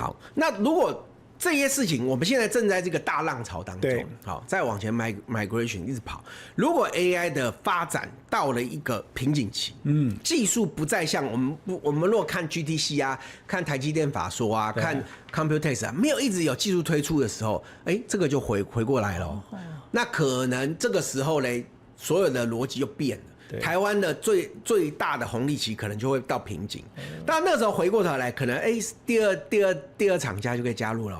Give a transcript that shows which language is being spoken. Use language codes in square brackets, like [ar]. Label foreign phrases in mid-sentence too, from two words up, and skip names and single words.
[zh] 好，那如果這些事情，我們現在正在這個大浪潮當中，好，再往前 migration 一直跑。如果 AI 的發展到了一個瓶頸期，技術不再像我們如果看 GTC 啊，看台積電法說啊，看 Computex 啊，沒有一直有技術推出的時候，這個就回過來了。那可能這個時候呢，所有的邏輯就變了。台灣的最大的紅利期可能就會到瓶頸，但那時候回過頭來，可能第二廠家就可以加入了。